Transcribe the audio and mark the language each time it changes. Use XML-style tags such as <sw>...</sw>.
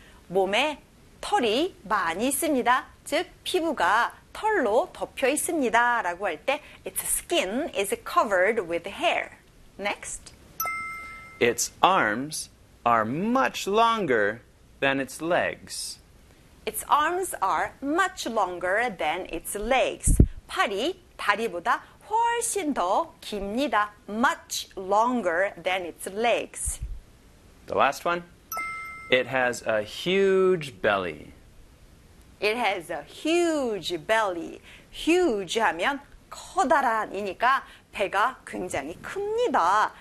<ko>몸에 털이 많이 있습니다. 즉, 피부가 털로 덮여 있습니다. 라고 할 때,</ko> <en>its skin is covered with hair. Next. Its arms are much longer than its legs. Its arms are much longer than its legs.</en> <ko>팔이 다리보다 훨씬 더 깁니다.</ko> <en>Much longer than its legs. The last one. It has a huge belly. It has a huge belly.</en> <ko>Huge 하면 커다란이니까 배가 굉장히 큽니다.</ko>